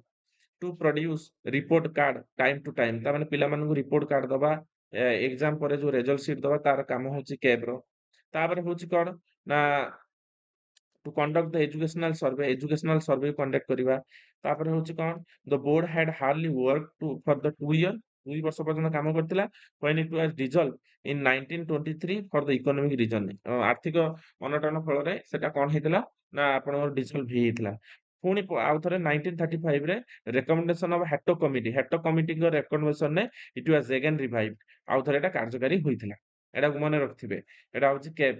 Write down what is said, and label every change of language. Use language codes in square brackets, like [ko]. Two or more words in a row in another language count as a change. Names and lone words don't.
[en] to produce report card time to time. [or] ତାମାନେ ପିଲାମାନଙ୍କୁ [en] report card [or] ଦବା ଏକ୍ସାମ ପରେ ଯୋଉ [en] result sheet [or] ଦବା ତାର କାମ ହଉଛି କ୍ୟାବ୍ ର। ତାପରେ ହଉଛି କଣ ନା [en] to conduct the educational survey [or] କଣ୍ଡକ୍ଟ କରିବା। ତାପରେ ହଉଛି କଣ [en] the board had hardly work to for the 2 year. [or] 2 ବର୍ଷ ପର୍ଯ୍ୟନ୍ତ କାମ କରିଥିଲା [en] when it was dissolved in 1923 for the economic reason। [or] ଆର୍ଥିକ ଅନଟନ ଫଳରେ ସେଟା କଣ ହେଇଥିଲା ନା ଆପଣଙ୍କର ଡିସଲ୍ଭ ହେଇଯାଇଥିଲା। ପୁଣି ଆଉ ଥରେ 1935 ରେ [en] recommendation of [or] ହାଟୋ କମିଟି। ହାଟୋ କମିଟିଙ୍କ ରେକମେଣ୍ଡେସନରେ [en] it was again revive. [or] ଆଉ ଥରେ ଏଟା କାର୍ଯ୍ୟକାରୀ ହୋଇଥିଲା। ଏଟାକୁ ମନେ ରଖିଥିବେ। ଏଟା ହଉଛି କ୍ୟାବ୍।